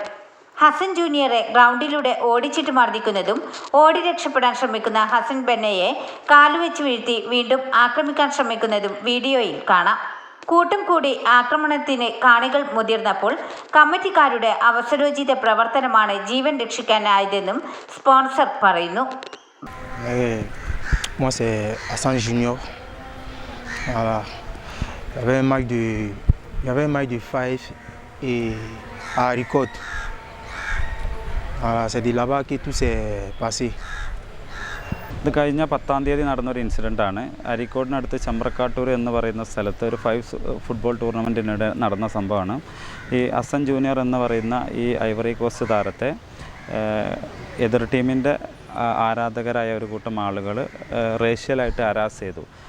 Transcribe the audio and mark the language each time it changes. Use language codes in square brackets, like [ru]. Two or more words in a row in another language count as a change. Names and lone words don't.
[ml] ഹസൻ ജൂനിയറെ ഗ്രൗണ്ടിലൂടെ ഓടിച്ചിട്ട് മർദ്ദിക്കുന്നതും ഓടി രക്ഷപ്പെടാൻ ശ്രമിക്കുന്ന ഹസൻ ബെന്നയെ കാലുവെച്ച് വീഴ്ത്തി വീണ്ടും ആക്രമിക്കാൻ ശ്രമിക്കുന്നതും വീഡിയോയിൽ കാണാം. കൂട്ടം കൂടി ആക്രമണത്തിന് കാണികൾ മുതിർന്നപ്പോൾ കമ്മിറ്റിക്കാരുടെ അവസരോചിത പ്രവർത്തനമാണ് ജീവൻ രക്ഷിക്കാനായതെന്നും സ്പോൺസർ പറയുന്നു. [fr] Moi c'est Hassan Junior. Voilà. Il y avait un match de Five et à Haricot. Voilà, c'est de là-bas que tout s'est passé. [ml] ഇത് കഴിഞ്ഞ 10-ാം തീയതി നടന്നൊരു ഇൻസിഡൻ്റാണ്. അരീക്കോടിനടുത്ത് ചെമ്പ്രക്കാട്ടൂർ എന്ന് പറയുന്ന സ്ഥലത്ത് ഒരു 5 ഫുട്ബോൾ ടൂർണമെൻറ്റിനിടെ നടന്ന സംഭവമാണ്. ഈ ഹസൻ ജൂനിയർ എന്ന് പറയുന്ന ഈ ഐവറി കോസ്റ്റ് താരത്തെ എതിർ ടീമിൻ്റെ ആരാധകരായ ഒരു കൂട്ടം ആളുകൾ റേഷ്യലായിട്ട് ഹരാസ് ചെയ്തു.